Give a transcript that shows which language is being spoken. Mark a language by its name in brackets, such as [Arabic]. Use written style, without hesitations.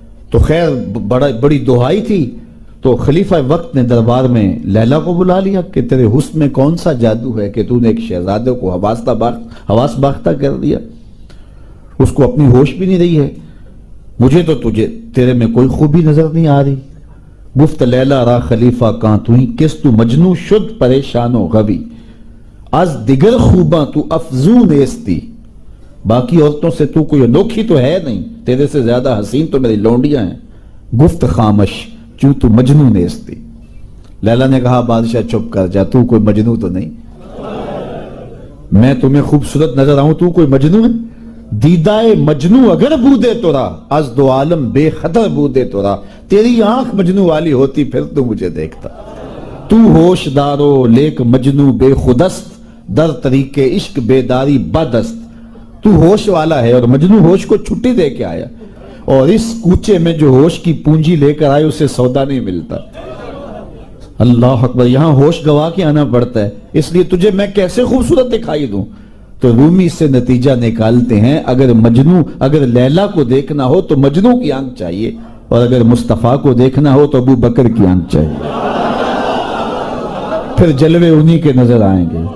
[Urdu] تو خیر بڑی دہائی تھی. تو خلیفہ وقت نے دربار میں لیلا کو بلا لیا کہ تیرے حسن میں کون سا جادو ہے کہ تو نے ایک شہزادے کو حواس باختہ کر دیا, اس کو اپنی ہوش بھی نہیں رہی ہے. مجھے تو تیرے میں کوئی خوبی نظر نہیں آ رہی. [Persian] گفت لیلا را خلیفہ کان توئی کس تو مجنو شد پریشان و غوی از دیگر خوباں تو افزون ایستی. [Urdu] باقی عورتوں سے تو کوئی انوکھی تو ہے نہیں, تیرے سے زیادہ حسین تو میری لونڈیاں ہیں. [Persian] گفت خامش چوں تو مجنو نیستی. [Urdu] لیلا نے کہا بادشاہ چپ کر جا, تو کوئی مجنو تو نہیں. میں تمہیں خوبصورت نظر آؤں, تو کوئی مجنو ہے. [Persian] دیدائے مجنو اگر بودے تو رہا از دو عالم بے خطر بودے تو رہا. [Urdu] تیری آنکھ مجنو والی ہوتی پھر تو مجھے دیکھتا. [Persian] تو ہوش دارو لیک مجنو بے خودست در طریق عشق بیداری بدست. [Urdu] تو ہوش والا ہے اور مجنو ہوش کو چھٹی دے کے آیا, اور اس کوچے میں جو ہوش کی پونجی لے کر آئے اسے سودا نہیں ملتا. اللہ اکبر. یہاں ہوش گوا کے آنا پڑتا ہے, اس لیے تجھے میں کیسے خوبصورت دکھائی دوں. تو رومی سے نتیجہ نکالتے ہیں اگر لیلا کو دیکھنا ہو تو مجنو کی آنکھ چاہیے, اور اگر مصطفیٰ کو دیکھنا ہو تو ابو بکر کی آنکھ چاہیے, پھر جلوے انہی کے نظر آئیں گے.